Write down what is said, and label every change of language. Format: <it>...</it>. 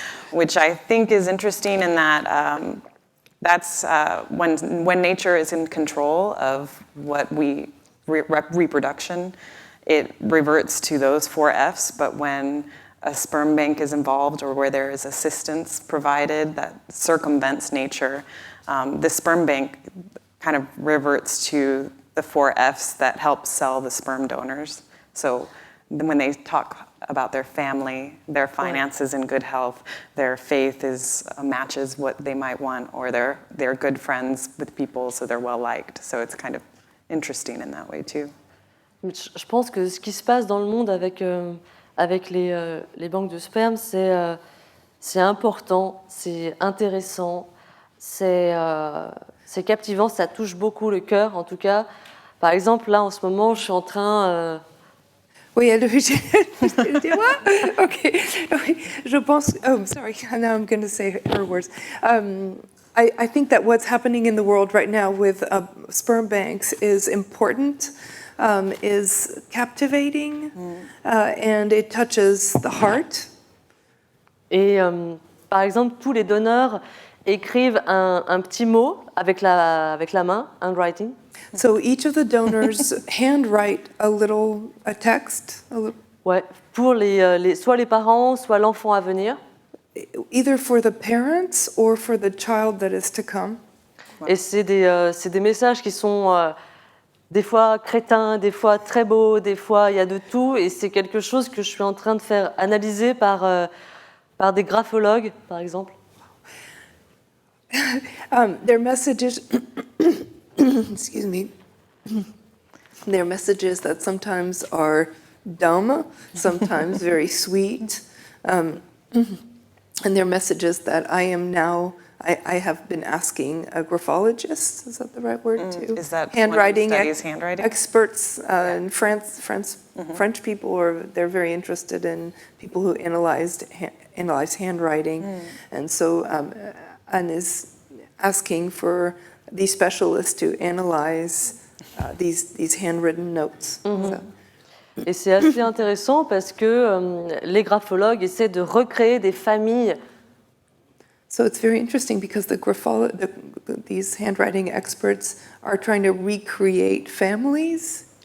<en>which I think is interesting in that that's when nature is in control of what we reproduction, it reverts to those 4 Fs, but when a sperm bank is involved or where there is assistance provided that circumvents nature, the sperm bank kind of reverts to the 4 Fs that help sell the sperm donors. So when they talk about their family, their finances in good health, their faith matches what they might want, or they're good friends with people, so they're well liked. So it's kind of interesting in that way too.</en> <fr>Je pense que ce qui se passe dans le monde avec les banques de sperme, c'est important, c'est intéressant, c'est captivant, ça touche beaucoup le cœur en tout cas. Par exemple, là en ce moment, je suis en train... Oui,</fr> <en>what? Okay.</en> <fr>Je pense...</fr> <en>Oh, sorry. Now I'm going to say her words. I think that what's happening in the world right now with sperm banks is important, is captivating, and it touches the heart.</en> <fr>Et par exemple, tous les donneurs, écrivent un petit mot avec la main, handwriting.</fr> <en>So each of the donors handwrite a text,</en> <fr>Ouais, pour soit les parents, soit l'enfant à venir.</fr> <en>either for the parents or for the child that is to come.</en> <fr>Et c'est des messages qui sont des fois crétins, des fois très beaux, des fois il y a de tout. Et c'est quelque chose que je suis en train de faire analyser par des graphologues, par exemple.</fr> <en>Their messages, excuse me, their messages that sometimes are dumb, sometimes very sweet, and they're messages that I have been asking a graphologist, is that the right word too? Is that handwriting, one who studies handwriting? Experts in French people, they're very interested in people who analyze handwriting. And so Anne is asking for these specialists to analyze these handwritten notes. So. Et c'est assez intéressant parce que les graphologues essaient de recréer des familles. So it's very interesting because these handwriting experts are trying to recreate families</en>